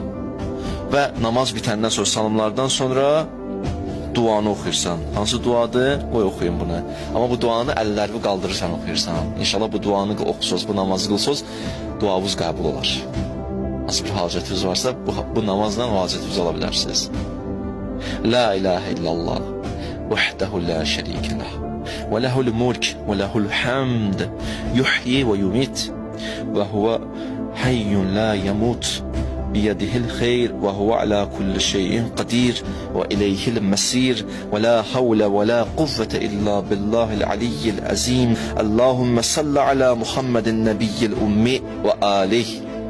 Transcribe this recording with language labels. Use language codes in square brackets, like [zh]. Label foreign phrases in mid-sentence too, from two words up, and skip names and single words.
[az] Və namaz bitəndən sonra, salamlardan sonra duanı oxuyursan. Hansı duadır? Qoy oxuyun bunu. Amma bu duanı əllərini qaldırırsan oxuyursan. İnşallah bu duanı oxusuz, bu namazı qılsız, duavuz qəbul olar. Nasıl bir hacətiniz varsa bu namazla hacətinizi ala bilərsiniz. [ar] لا إله إلا الله وحده لا شريك له وله الملك وله الحمد يحيي ويميت وهو حي لا يموت بيده الخير وهو على كل شيء قدير وإليه المسير ولا حول ولا قوة إلا بالله العلي العظيم اللهم صل على محمد النبي الأمي وآله